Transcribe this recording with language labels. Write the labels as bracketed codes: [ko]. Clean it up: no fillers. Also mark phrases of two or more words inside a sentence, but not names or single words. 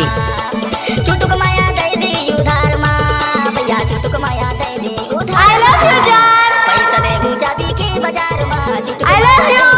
[hne] चुटुक माया दे दे उधार मा भैया चुटुक माया दे दे उधार। [en] I love you जान। [hne] पैसा दे हूं चाबी के बाजार मा चुटुक [en] I love [hne] माया [en] you।